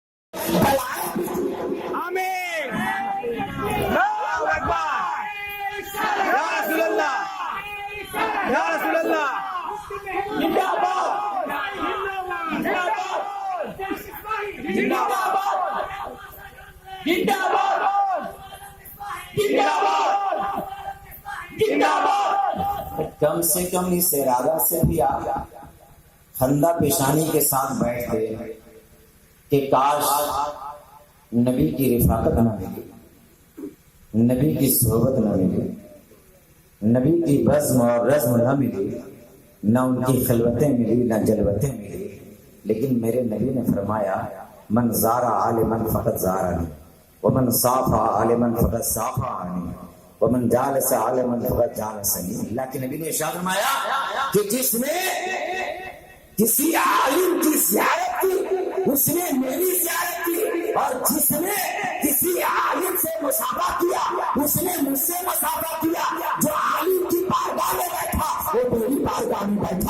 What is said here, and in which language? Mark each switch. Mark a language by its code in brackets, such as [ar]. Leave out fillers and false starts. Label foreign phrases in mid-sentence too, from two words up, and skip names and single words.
[ar] آمین اللہ اکبر یا رسول اللہ یا رسول اللہ [ur] زندہ باد زندہ باد زندہ باد زندہ باد زندہ باد زندہ باد۔ کم سے کم اس ارادہ سے بھی آپ خندہ پیشانی کے ساتھ بیٹھتے کہ کاش نبی کی رفاقت نہ ملی، نبی کی صحبت نہ ملی، نبی کی بزم اور رزم نہ ملی، نہ ان کی خلوتیں ملی، نہ جلوتیں ملی، لیکن میرے نبی نے فرمایا [ar] من زار عالما فقد زارنی ومن صافا عالما فقد صافانی ومن جالس عالما فقد جالسنی۔ [ur] اللہ کے نبی نے ارشاد فرمایا کہ جس نے کسی عالم کی زیارت کی اس نے میری زیارت کی، اور جس نے کسی عالم سے مصافحہ کیا اس نے مجھ سے مصافحہ کیا۔ جو عالم کی بارگاہ میں بیٹھا وہ میری بارگاہ میں بیٹھا۔